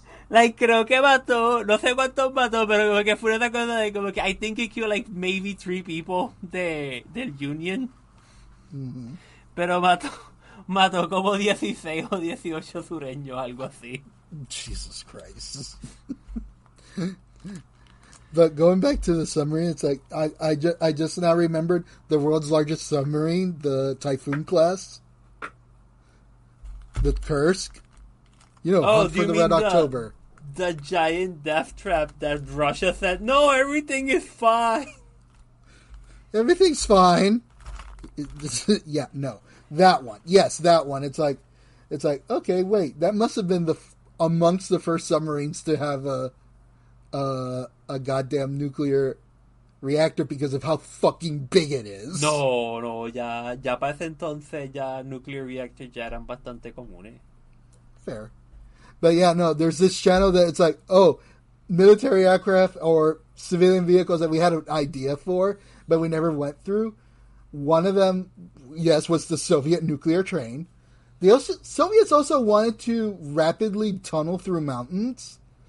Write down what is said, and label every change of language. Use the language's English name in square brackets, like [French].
[Spanish] Like, creo que mató, no sé cuántos mató, pero como que fue una cosa de como que [English] I think he killed like maybe 3 people [Spanish] del Union. Mm-hmm. Pero mató como 16 o 18 sureños, algo así. [English] Jesus Christ. But going back to the submarine, it's like I just now remembered the world's largest submarine, the Typhoon class, the Kursk. You know, Hunt for the Red October. The giant death trap that Russia said, no, everything is fine. Everything's fine. Yeah, no. That one. Yes, that one. It's like, okay, wait. That must have been amongst the first submarines to have a goddamn nuclear reactor because of how fucking big it is. [Spanish] No, ya para ese entonces ya nuclear reactors ya eran bastante comunes. [English] Fair. But yeah, no, there's this channel that it's like, military aircraft or civilian vehicles that we had an idea for, but we never went through. One of them, yes, was the Soviet nuclear train. The Soviets also wanted to rapidly tunnel through mountains.